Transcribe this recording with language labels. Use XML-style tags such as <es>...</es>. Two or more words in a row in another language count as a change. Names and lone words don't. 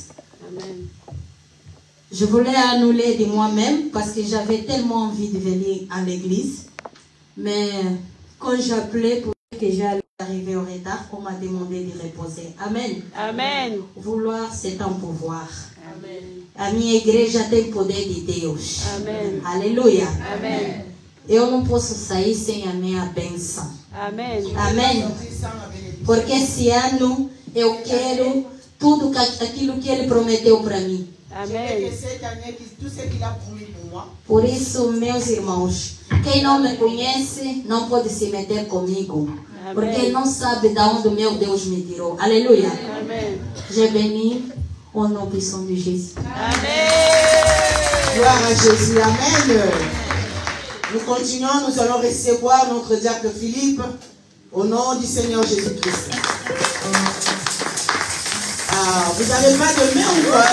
<fr>Amen. Je voulais annuler de moi-même parce que j'avais tellement envie de venir à l'église. Mais quand j'appelais pour dire que j'allais arriver au retard, on m'a demandé de reposer. Amen. Amen. Vouloir, c'est un pouvoir. Amen.</fr> <pt>A minha igreja tem poder de Deus. Amen. Aleluia. Amen. Eu não posso sair sem a minha bênção. Amen. Amém. Porque esse ano eu quero tudo aquilo que Ele prometeu para mim. Amém. Por isso, meus irmãos, quem não me conhece não pode se meter comigo. Amém. Porque não sabe de onde meu Deus me tirou.</pt> <fr>Alléluia. Amen. Je bénis au nom puissant de Jésus. Amen. Gloire à Jésus. Amen. Nous continuons, nous allons recevoir notre diacre Philippe au nom du Seigneur Jésus-Christ. Ah, vous n'avez pas de main ou quoi?</fr>